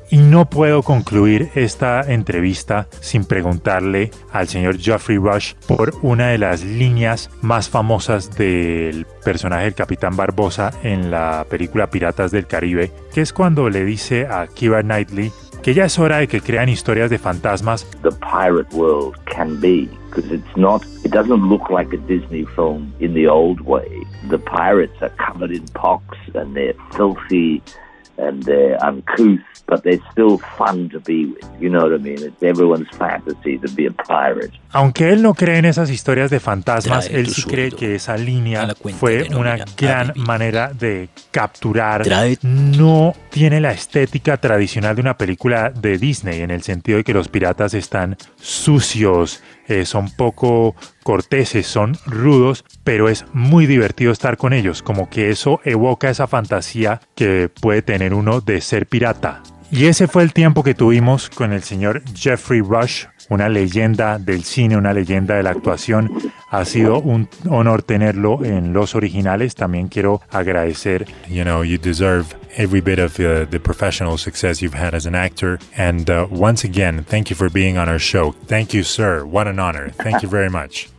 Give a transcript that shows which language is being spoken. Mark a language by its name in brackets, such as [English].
[Spanish] Y no puedo concluir esta entrevista sin preguntarle al señor Geoffrey Rush por una de las líneas más famosas del personaje del Capitán Barbosa en la película Piratas del Caribe, que es cuando le dice a Keira Knightley que ya es hora de que crean historias de fantasmas. [English] The pirate world can be, because it's not, it doesn't look like a Disney film in the old way. The pirates are covered in pox and they're filthy and they're uncouth, but they're still fun to be with. You know what I mean? It's everyone's fantasy to be a pirate. [Spanish] Aunque él no cree en esas historias de fantasmas, trae él sí cree que esa línea fue una gran manera de capturar. No tiene la estética tradicional de una película de Disney, en el sentido de que los piratas están sucios, son poco corteses, son rudos, pero es muy divertido estar con ellos. Como que eso evoca esa fantasía que puede tener uno de ser pirata. Y ese fue el tiempo que tuvimos con el señor Geoffrey Rush, una leyenda del cine, una leyenda de la actuación. Ha sido un honor tenerlo en Los Originales. También quiero agradecer. [English] You know, you deserve every bit of the professional success you've had as an actor. And once again, thank you for being on our show. Thank you, sir. What an honor. Thank you very much.